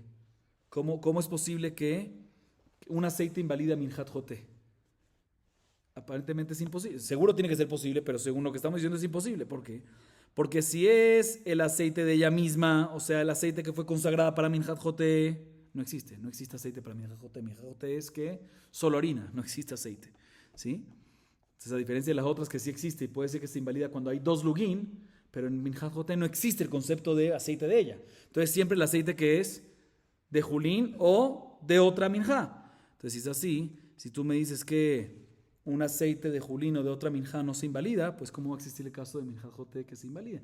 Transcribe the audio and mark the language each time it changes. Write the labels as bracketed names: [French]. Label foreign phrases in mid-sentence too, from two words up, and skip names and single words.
[Spanish] ¿Cómo es posible que un aceite invalida [Hebrew] מנחת חוטא? [Spanish] Aparentemente es imposible. Seguro tiene que ser posible, pero según lo que estamos diciendo es imposible. ¿Por qué? Porque si es el aceite de ella misma, o sea, el aceite que fue consagrada para [Hebrew] מנחת חוטא, [Spanish] no existe aceite para [Hebrew] מנחת חוטא. מנחת חוטא [Spanish] es que solo harina, no existe aceite, ¿sí? Entonces, a diferencia de las otras que sí existe, y puede ser que se invalida cuando hay 2 lugin, pero en [Hebrew] מנחת חוטא [Spanish] no existe el concepto de aceite de ella. Entonces, siempre el aceite que es de julín o de otra minjá. Entonces, si es así, si tú me dices que un aceite de julín o de otra minjá no se invalida, pues ¿cómo va a existir el caso de [Hebrew] מנחת חוטא [Spanish] que se invalida?